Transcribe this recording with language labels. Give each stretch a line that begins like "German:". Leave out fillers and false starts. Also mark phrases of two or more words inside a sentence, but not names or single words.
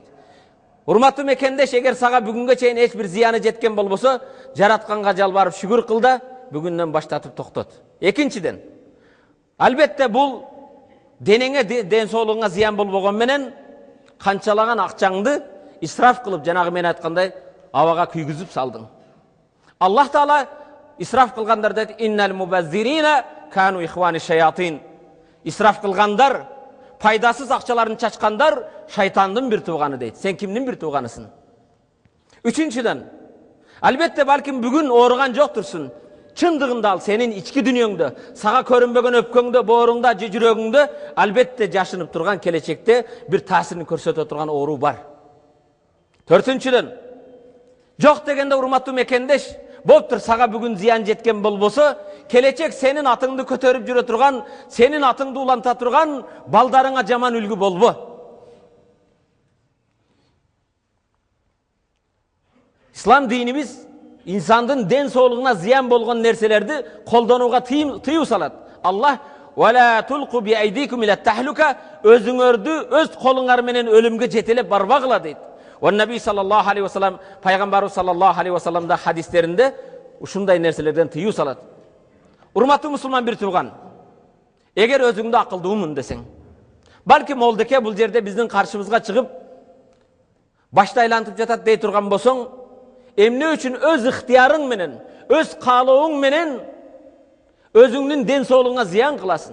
Kyrgyz: Урматтуу мекендеш, эгер сага бүгүнгө чейин эч бир зыяны жеткен болбосо, жаратканга жалбарып шүгүр кыл да, бүгүндөн баштатып токтот. Экинчиден, албетте бул денеңе, ден соолугуңа зыян болбогон менен канчалаган акчаңды исраф кылып, жанагы мен айткандай, абага күйгүзүп салдың. Аллах Таала исраф кылгандарды айтты:
Arabic: "إن المبذرين كانوا إخوان الشياطين."
Kyrgyz: Исраф кылгандар, пайдасыз акчаларын чачкандар шайтандын бир тууганы дейт. Сен кимдин бир тууганысың? Үчүнчүдөн, албетте балким бүгүн ооруган жоктурсуң. Чындыгында ал сенин ички дүньөңдө, сага көрүнбөгөн өпкөңдө, бооруңда же жүрөгүңдө албетте жашынып турган келечекте бир таасирин көрсөтө турган оору бар. Төртүнчүдөн, жок дегенде урматтуу мекендеш, болуптур сага бүгүн зыян жеткен болбосо, келечек сенин атыңды көтөрүп жүрө турган, сенин атыңды уланта турган балдарыңа жаман үлгү болбо. Ислам динибиз инсандын ден соолугуна зыян болгон нерселерди koldanууга тыюу салат. Allah
Arabic: وَلَا تُلْقُوا بِأَيْدِيكُمْ إِلَى التَّهْلُكَةِ
Kyrgyz: өзүңөрдү өз колуңар менен өлүмгө жетелеп барбагыла дейт. Ва Наби
Arabic: صلى الله عليه وسلم,
Kyrgyz: пайгамбарыбыз
Arabic: صلى الله عليه وسلم
Kyrgyz: да хадистеринде ушундай нерселерден тыюу салат. Урматтуу мусулман бир тууган, эгер өзүңдү акылдуумун десең, балким молдеке бул жерде биздин каршыбызга чыгып башты айлантып жатат дей турган болсоң, эмне үчүн өз ыктыярың менен, өз каалооң менен өзүңдүн ден соолугуңа зыян кыласың.